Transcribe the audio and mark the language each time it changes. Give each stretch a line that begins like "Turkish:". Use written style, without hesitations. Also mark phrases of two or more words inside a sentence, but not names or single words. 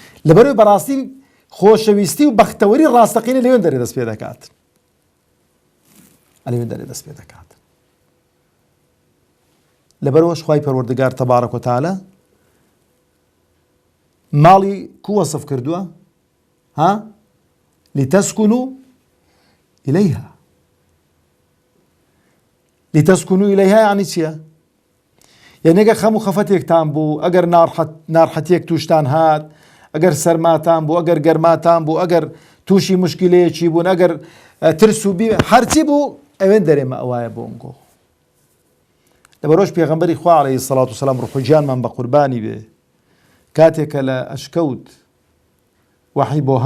Central Kurdish: لەبەرەوەی بەڕاستی خۆشەویستی و بەختەوەری ڕاستەقینە لەوێن دەرێ دەست پێ دەکات، لەوێن دەرێ دەست پێ دەکات. لەبەرەوەش خوای پەروەردگار
Arabic: تەبارەک و تەعالە
Central Kurdish: ماڵی کو وەسف کردووە؟
Arabic: لتسكنوا إليها. لتسكنوا إليها يعني چییە؟
Central Kurdish: یعنی ئەگەر خەم و خەفەتێکتان بوو، ئەگەر ناڕحەتیەک تووشتان هات، ئەگەر سەرماتان بوو، ئەگەر گەرماتان بوو، ئەگەر تووشی مشکلەیەکی بوون، ئەگەر ترس و بی هەرچی بوو ئەوێن دەرێمە ئەوایە بۆنگۆ. لەبەرەوەش پێغەمبەری خوا
Arabic: عەلەیهی سەڵات وسەلام
Central Kurdish: ڕوحوگیانمان بە قوربانی بێ کاتێکە لە ئەشکەوت وەحی بۆ